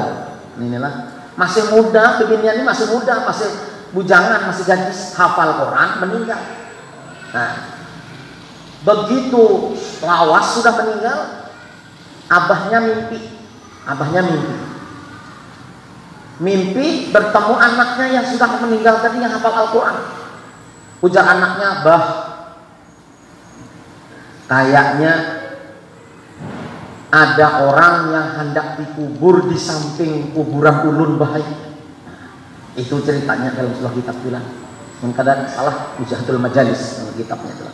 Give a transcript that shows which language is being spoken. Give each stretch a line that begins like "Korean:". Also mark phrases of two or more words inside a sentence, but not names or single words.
Banjar: Inilah masih muda beginian, ini masih muda, masih bujangan, masih gadis, hafal Quran meninggal. Nah, begitu lawas sudah meninggal, abahnya mimpi bertemu anaknya yang sudah meninggal tadi yang hafal Al-Quran. Ujar anaknya, "Bah, kayaknya ada orang yang hendak dikubur di samping kuburan ulun bahai." Itu ceritanya dalam sebuah kitab bilang. Mungkin salah, Mujahatul Majalis dalam kitabnya itu.